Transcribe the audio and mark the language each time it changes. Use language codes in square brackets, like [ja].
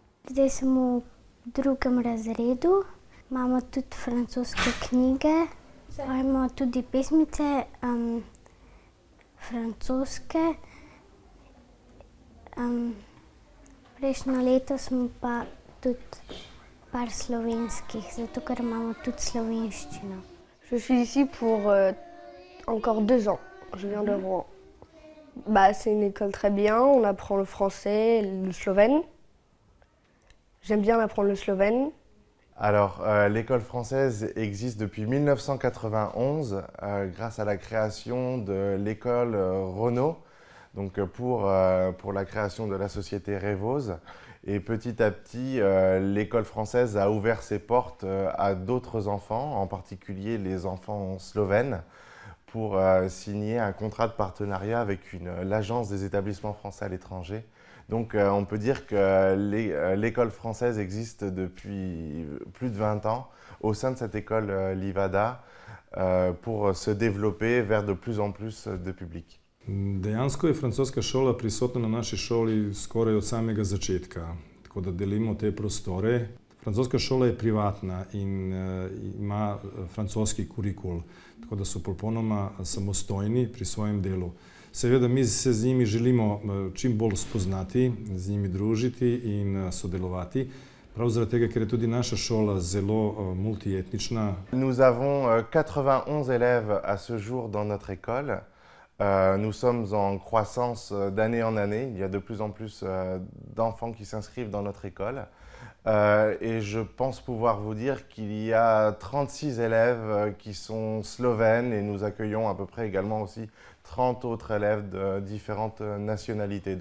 [sl] Zdaj sem v 2. razredu, imamo tudi francoske knjige, imamo tudi pesmice francoske. Prejšnjo leto smo pa tudi par slovenskih, zato ker imamo tudi slovenščino. [fr] Je suis ici pour encore 2 ans. Je viens de Rouen. C'est une école très bien, on apprend le français, le slovène. J'aime bien apprendre le slovène. Alors, l'école française existe depuis 1991 grâce à la création de l'école Renault, donc pour la création de la société Revose. Et petit à petit, l'école française a ouvert ses portes à d'autres enfants, en particulier les enfants slovènes, pour signer un contrat de partenariat avec l'Agence des établissements français à l'étranger. Donc on peut dire que l'école française existe depuis plus de 20 ans au sein de cette école Livada pour se développer vers de plus en plus de public. [sl] Dejansko je francoska šola prisotna na naši šoli skoraj od samega začetka, tako da delimo te prostore. Francoska šola je privatna in ima francoski kurikul, tako da so popolnoma samostojni pri svojem delu. Seveda mi se z njimi želimo čim bolj spoznati, z njimi družiti in sodelovati, prav zaradi tega, ker je tudi naša šola zelo multietnična. [fr] Nous avons 91 élèves à ce jour dans notre école. Nous sommes en croissance d'année en année. Il y a de plus en plus d'enfants qui s'inscrivent dans notre école. Et je pense pouvoir vous dire qu'il y a 36 élèves qui sont slovènes et nous accueillons à peu près également aussi 30 autres élèves de différentes nationalités.